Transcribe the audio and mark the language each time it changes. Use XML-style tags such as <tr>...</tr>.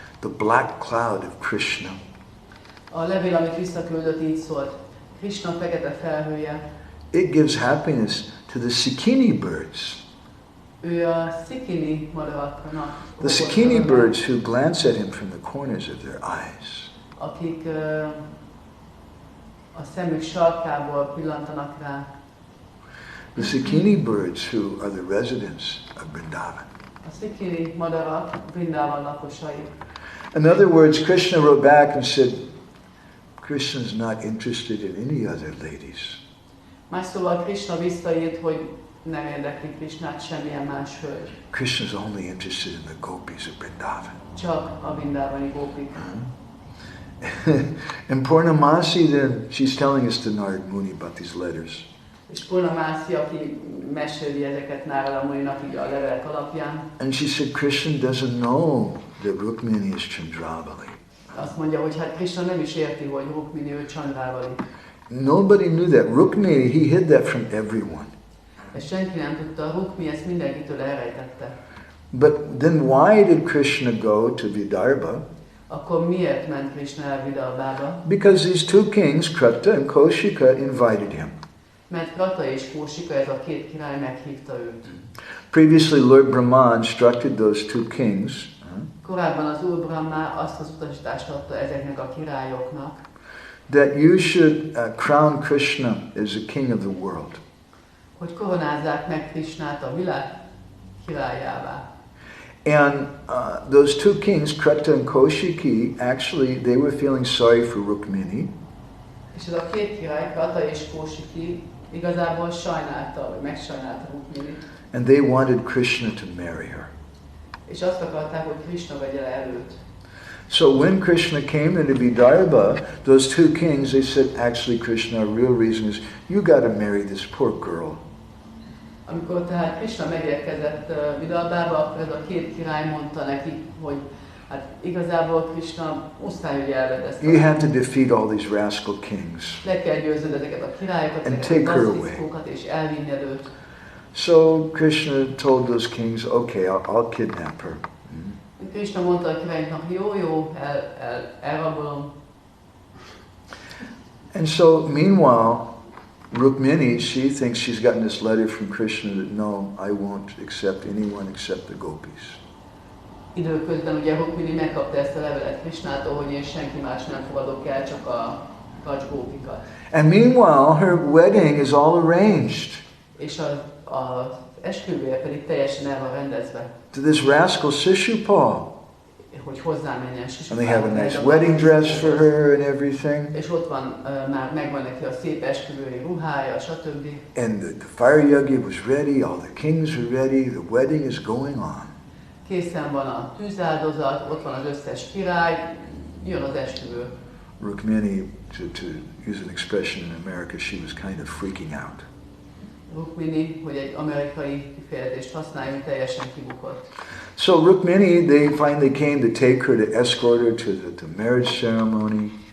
<en>the black cloud of Krishna.</en> <hu>A levél, amit visszaküldött, így szólt. Krishna fekete felhője.</hu> <en>It gives happiness to the Sikini birds.</en> <hu>Ő a szikini madaraknak.</hu> <en>The Sikini birds who glance at him from the corners of their eyes.</en> <hu>Akik a szemük sarkából pillantanak rá.</hu> <en>The Sikini birds who are the residents of Vrindavan.</en> <hu>A szikini madarak Vrindavan lakosai.</hu> <en>In other words, Krishna wrote back and said, Krishna's not interested in any other ladies.</en> <hu>Más szóval Krishna visszaírt, hogy nem érdekli Krishnát semmilyen más hölgy.</hu> <en>Krishna's only interested in the gopis of Vrindavan.</en> <hu>Csak a vrindavani gópik.</hu> <en>And Purnamasi then, she's telling us to Narad Muni about these letters.</en> <hu>És Purnamasi, aki meséli ezeket Narada Muninak így a levelek alapján.</hu> <en>And she said, Krishna doesn't know that Rukmini is Chandravali.</en> <hu>Azt mondja, hogy hát Krishna nem is érti, hogy Rukmini ő Chandravali.</hu> <en>Nobody knew that. Rukmini, he hid that from everyone.</en> <hu>És senki nem tudta, Rukmini ezt mindenkitől elrejtette.</hu> <en>But then why did Krishna go to Vidarbha?</en> <hu>Akkor miért ment Krishna el Vidarbhába?</hu> <en>Because these two kings, Krata and Kaushika, invited him.</en> <hu>Mert Krata és Kaushika, ez a két király meghívta őt.</hu> <en>Previously, Lord Brahma instructed those two kings</en> <hu>Korábban az Úr Brahma azt az utasítást adta ezeknek a királyoknak,</hu> <en>that you should crown Krishna as the king of the world.</en> <hu>hogy koronázzák meg Krishnát a világ királyává.</hu> <en>And those two kings, Krata and Kaushiki, actually, they were feeling sorry for Rukmini.</en> <hu>És ez a két király, Krata és Kaushiki igazából sajnálta, vagy megsajnálta Rukminit.</hu> <en>And they wanted Krishna to marry her.</en> <hu>És azt akarták, hogy Krishna vegye le előtt.</hu> <en>So when Krishna came into Vidarbha, those two kings, they said, actually, Krishna, our real reason is, you got to marry this poor girl.</en> <hu>Amikor tehát Krishna megérkezett Vidarbhába, akkor ez a két király mondta neki, hogy hát igazából Krishna muszáj, hogy elvedd ezt.</hu> <en>You have to defeat all these rascal kings.</en> <hu>Le kell győznöd ezeket a királyokat,</hu> <en>And</en> <hu>ezeket</hu> <en>take</en> <hu>a</hu> <en>her</en> <hu>gazdiszkókat, és elvinned őt.</hu> <en>So Krishna told those kings, okay, I'll kidnap her.</en> <hu>Krishna mondta a királyoknak, jó, elrabolom.</hu> <en>And so meanwhile, Rukmini, she thinks she's gotten this letter from Krishna that no, I won't accept anyone except the gopis.</en> <hu>Időközben ugye Rukmini megkapta ezt a levelet Krishnától, hogy én senki más nem fogadok el, csak a gópikat.</hu> <en>And meanwhile, her wedding is all arranged.</en> <hu>És az esküvője pedig teljesen el van rendezve.</hu> <en>To this rascal Shishupal.</en> <hu>Hogy hozzámenjen Shishupal.</hu> <en>And they have a nice wedding dress for her and everything.</en> <hu>És ott van, már megvan neki a szép esküvői ruhája, stb.</hu> <en>And the fire yagi was ready, all the kings were ready, the wedding is going on.</en> <hu>Készen van a tűzáldozat, ott van az összes király, jön az esküvő.</hu> <en>Rukmini, to use an expression in America, she was kind of freaking out.</en> <hu>Rukmini, hogy egy amerikai kifejezést használjunk, teljesen kibukott.</hu> <en>So Rukmini, they finally came to take her, to escort her to the marriage ceremony.</en>